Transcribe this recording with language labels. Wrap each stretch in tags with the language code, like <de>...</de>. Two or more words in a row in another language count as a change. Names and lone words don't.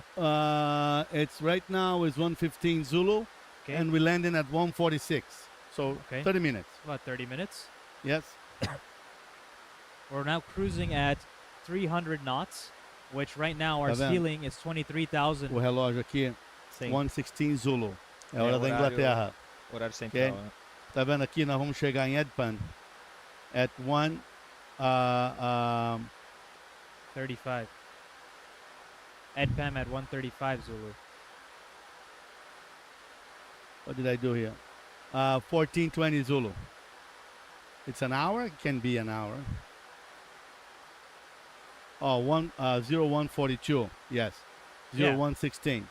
<en>It's right now is 1:15 Zulu, okay, and we're landing at 1:46. So Okay. 30 minutes. about 30 minutes. Yes. We're now cruising at 300 knots, which right now our</en> <pt>Tá vendo?</pt> <en>ceiling is 23,000.</en> <pt>O relógio aqui, Sim. 1:16 Zulu. É É hora da horário- Inglaterra. Horário central. né? Tá vendo aqui? Nós vamos chegar em Edpan at 35.</pt> <en>Edpam at 135 Zulu. what did I do here? 14:20 Zulu. It's an hour? It can be an hour. Oh, 0142. Yes. Yeah. 0116.</en>